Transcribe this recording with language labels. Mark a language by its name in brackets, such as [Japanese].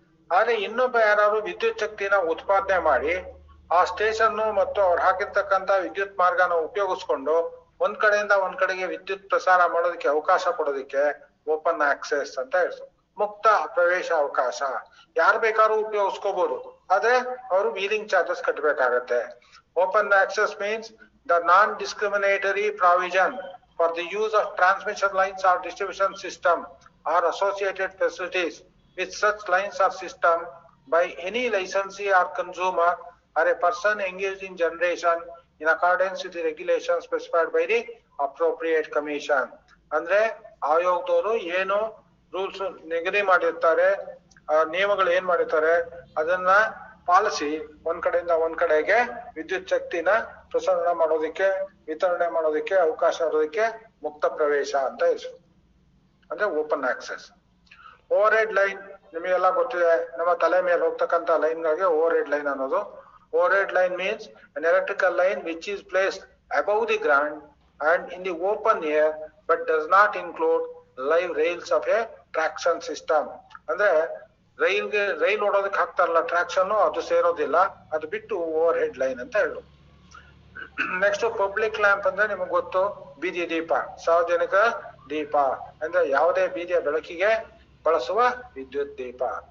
[Kannada] ಆದ್ರೆ ಇನ್ನೊಬ್ಬ ಯಾರು ವಿದ್ಯುತ್ ಶಕ್ತಿನ ಉತ್ಪಾದನೆ ಮಾಡಿ ಆ ಸ್ಟೇಷನ್ ಮತ್ತು ಅವ್ರು ಹಾಕಿರ್ತಕ್ಕಂತ ವಿದ್ಯುತ್ ಮಾರ್ಗನ ಉಪಯೋಗಿಸ್ಕೊಂಡು ಒಂದ್ ಕಡೆಯಿಂದ ಒಂದ್ ಕಡೆಗೆ ವಿದ್ಯುತ್ ಪ್ರಸಾರ ಮಾಡೋದಕ್ಕೆ ಅವಕಾಶ ಕೊಡೋದಕ್ಕೆ ಓಪನ್ ಆಕ್ಸೆಸ್ ಅಂತ ಹೇಳ್ತಾರೆ. ಮುಕ್ತ ಪ್ರವೇಶ ಅವಕಾಶ, ಯಾರು ಬೇಕಾದ್ರೂ ಉಪಯೋಗಿಸ್ಕೋಬಹುದು, ಆದ್ರೆ ಅವರು wheeling charges ಕಟ್ಟಬೇಕಾಗತ್ತೆ. [English] Open access means the non discriminatory provision for the use of transmission lines or distribution system or associated facilities with such lines or system by any licensee or consumer or a person engaged in generation in accordance with the regulations specified by the appropriate commission. [Kannada] ಅಂದ್ರೆ ಆಯೋಗದವರು ಏನು rules ನಿಗದಿ ಮಾಡಿರ್ತಾರೆ, ನಿಯಮಗಳು ಏನ್ ಮಾಡಿರ್ತಾರೆ ಅದನ್ನ policy ಒಂದ್ ಕಡೆಯಿಂದ ಒಂದ್ ಕಡೆಗೆ ವಿದ್ಯುತ್ ಶಕ್ತಿನ ಪ್ರಸರಣ ಮಾಡೋದಕ್ಕೆ ವಿತರಣೆ ಮಾಡೋದಕ್ಕೆ ಅವಕಾಶ ಇರೋದಕ್ಕೆ ಮುಕ್ತ ಪ್ರವೇಶ ಅಂತ ಹೆಸರು, ಅಂದ್ರೆ open access. Over head line ನಿಮಗೆಲ್ಲ ಗೊತ್ತಿದೆ, ನಮ್ಮ ತಲೆ ಮೇಲೆ ಹೋಗ್ತಕ್ಕಂತ ಲೈನ್ಗಾಗಿ ಓವರ್ ಹೆಡ್ ಲೈನ್ ಅನ್ನೋದು. [English] Overhead line means an electrical line which is placed above the ground and in the open air but does not include live rails of a traction system. [Kannada] ಅಂದ್ರೆ rail ಓಡೋದಕ್ಕೆ ಹಾಕ್ತಾರಲ್ಲ traction, ಅದು ಸೇರೋದಿಲ್ಲ, ಅದು ಬಿಟ್ಟು over head line ಅಂತ ಹೇಳು. Next public lamp ಅಂದ್ರೆ ನಿಮ್ಗೆ ಗೊತ್ತು, ಬೀದಿ ದೀಪ, ಸಾರ್ವಜನಿಕ ದೀಪ ಅಂದ್ರೆ ಯಾವುದೇ ಬೀದಿಯ ಬೆಳಕಿಗೆ ಬಳಸುವ ವಿದ್ಯುತ್ ದೀಪ.